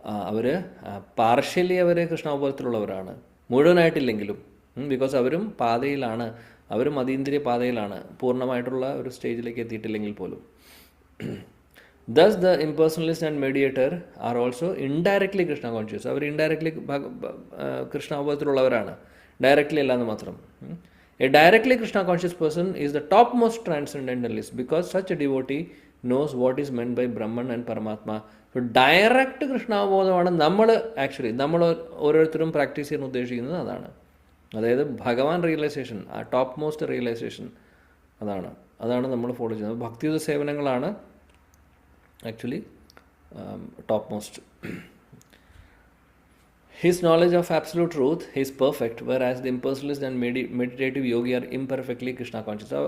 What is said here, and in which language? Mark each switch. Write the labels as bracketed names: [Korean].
[Malayalam] Our partially our കൃഷ്ണാവബോധത്തിലുള്ളവരാണ്, മുഴുവനായിട്ടില്ലെങ്കിലും. Because അവരും പാതയിലാണ്, അവരും അതീന്ദ്രിയ പാതയിലാണ്, പൂർണ്ണമായിട്ടുള്ള ഒരു സ്റ്റേജിലേക്ക് എത്തിയിട്ടില്ലെങ്കിൽ പോലും. [English] Thus the impersonalist and mediator are also indirectly Krishna conscious. [Malayalam] Our indirectly Krishna അവബോധത്തിലുള്ളവരാണ്, directly അല്ലാന്ന് മാത്രം. [English] A directly Krishna conscious person is the topmost transcendentalist because such a devotee knows what is meant by Brahman and Paramatma. [Malayalam] So direct കൃഷ്ണാവബോധമാണ് നമ്മൾ ഓരോരുത്തരും practice ചെയ്യാൻ ഉദ്ദേശിക്കുന്നത്. അതായത് ഭഗവാൻ realisation, ആ top most realisation, അതാണ് നമ്മൾ ഫോളോ ചെയ്യുന്നത്. ഭക്തിയുത സേവനങ്ങളാണ് actually top most. [English] His knowledge of absolute truth is perfect, whereas the impersonalist and meditative yogi are imperfectly Krishna conscious.